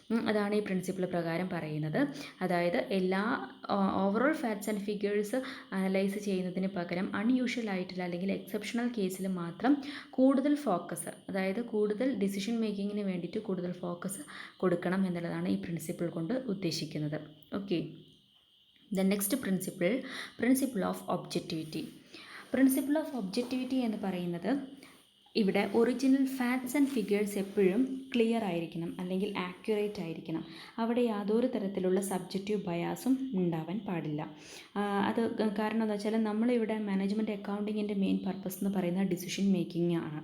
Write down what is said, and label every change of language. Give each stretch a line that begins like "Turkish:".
Malayalam: അതാണ് ഈ പ്രിൻസിപ്പിൾ പ്രകാരം പറയുന്നത്. അതായത് എല്ലാ overall facts and figures analyse ചെയ്യുന്നതിന് പകരം അൺയൂഷ്വൽ ആയിട്ടുള്ള അല്ലെങ്കിൽ എക്സെപ്ഷണൽ കേസിൽ മാത്രം കൂടുതൽ ഫോക്കസ്, അതായത് കൂടുതൽ ഡിസിഷൻ മേക്കിങ്ങിന് വേണ്ടിയിട്ട് കൂടുതൽ ഫോക്കസ് കൊടുക്കണം എന്നുള്ളതാണ് ഈ പ്രിൻസിപ്പിൾ കൊണ്ട് ഉദ്ദേശിക്കുന്നത്. Okay.
English: The next principle of objectivity.
Malayalam: Principle of objectivity എന്ന് പറയുന്നത് ഇവിടെ ഒറിജിനൽ ഫാക്ട്സ് ആൻഡ് ഫിഗേഴ്സ് എപ്പോഴും ക്ലിയർ ആയിരിക്കണം അല്ലെങ്കിൽ ആക്യുറേറ്റ് ആയിരിക്കണം. അവിടെ യാതൊരു തരത്തിലുള്ള സബ്ജക്റ്റീവ് ബയാസും ഉണ്ടാവാൻ പാടില്ല. അത് കാരണം എന്താ വെച്ചാൽ നമ്മളിവിടെ മാനേജ്മെൻറ്റ് അക്കൗണ്ടിങ്ങിൻ്റെ മെയിൻ പർപ്പസ് എന്ന് പറയുന്നത് ഡിസിഷൻ മേക്കിംഗ് ആണ്.